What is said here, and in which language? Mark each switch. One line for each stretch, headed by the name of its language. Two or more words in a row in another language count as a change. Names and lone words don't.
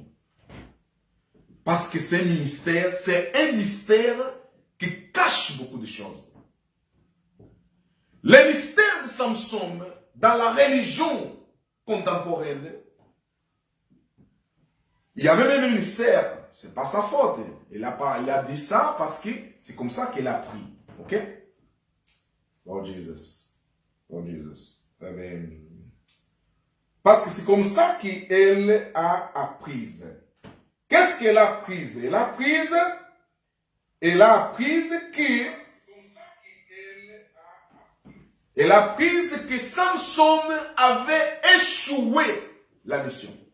French: Parce que c'est un mystère qui cache beaucoup de choses. Les mystères de Samson dans la religion contemporaine, il y a même un mystère, c'est pas sa faute. Il a dit ça parce que c'est comme ça qu'il a appris.
English: Ok? Oh Jesus. Oh Jesus.
French: Parce que c'est comme ça qu'elle a appris. Qu'est-ce qu'elle a appris? Elle a appris que Samson avait échoué la mission.